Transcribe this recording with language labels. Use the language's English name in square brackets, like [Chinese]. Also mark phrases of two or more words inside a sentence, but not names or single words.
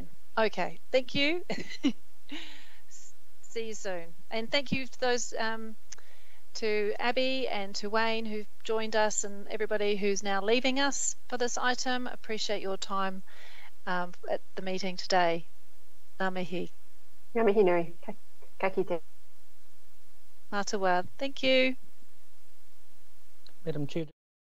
[English] Okay, thank you. See you soon. And thank you to those, to Abby and to Wayne who've joined us, and everybody who's now leaving us for this item. Appreciate your time at the meeting today. [Māori] Ngā mihi. Ngā mihi nui. Ka kite. Mā te wā. [English] Thank you. Madam Chair.